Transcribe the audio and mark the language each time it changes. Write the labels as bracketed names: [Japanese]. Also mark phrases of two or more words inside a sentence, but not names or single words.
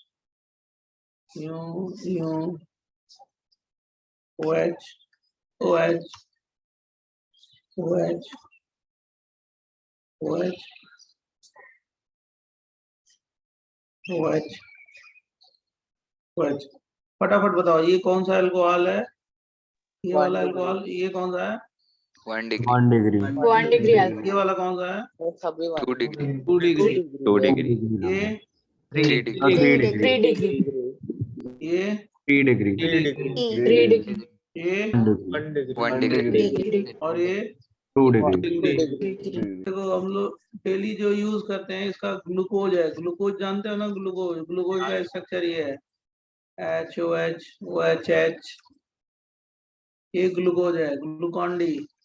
[Hindi] यूं यूं OH OH OH OH OH OH फटाफट बताओ, ये कौन सा अल्कोहल है? ये [English] One [Hindi] वाला [English] degree. [Hindi] अल्कोहल, ये कौन सा है? [English] 1 degree. 1 degree. 1 degree alcohol. [Hindi] ये वाला कौन सा है? वो सभी [English] 2 degree. 2 degree. 2 degree. [Hindi] ये [English] 3 degree. 3 3 degree. degree. [Hindi] ये [English] 3 degree. 3 degree. [Hindi] ये [English] 1 degree. 1 degree. [Hindi] और ये [English] 2 degree. [Hindi] देखो, हम लोग डेली जो यूज करते हैं इसका ग्लूकोज है। ग्लूकोज जानते हो ना? ग्लूकोज, ग्लूकोज का स्ट्रक्चर ये है, HOH OHH, ये ग्लूकोज है, ग्लूकॉन डी।